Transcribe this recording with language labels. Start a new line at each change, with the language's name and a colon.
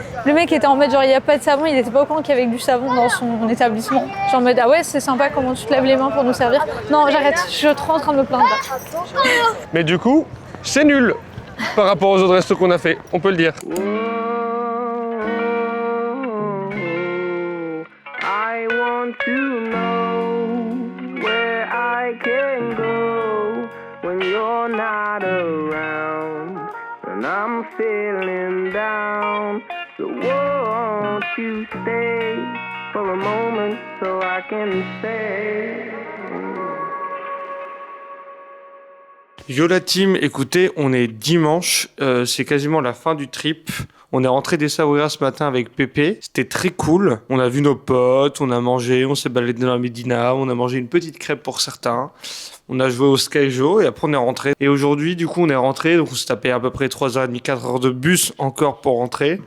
French: Le mec était en mode genre, il n'y a pas de savon, il n'était pas au courant qu'il y avait du savon dans son établissement. Genre en mode, ah ouais, c'est sympa comment tu te laves les mains pour nous servir. Non, j'arrête, je suis trop en train de me plaindre. Mais du coup, c'est nul par rapport aux autres restos qu'on a fait, on peut le dire.
English: I want to know where I can go when you're not around, and I'm feeling down. So won't you stay for a moment so I can say.
French: Yo la team, écoutez, on est dimanche, c'est quasiment la fin du trip. On est rentré d'Essaouira ce matin avec Pépé, c'était très cool. On a vu nos potes, on a mangé, on s'est baladé dans la Médina, on a mangé une petite crêpe pour certains. On a joué au Skyjo et après on est rentré. Et aujourd'hui, du coup, on est rentré, donc on s'est tapé à peu près 3h30, 4h de bus encore pour rentrer.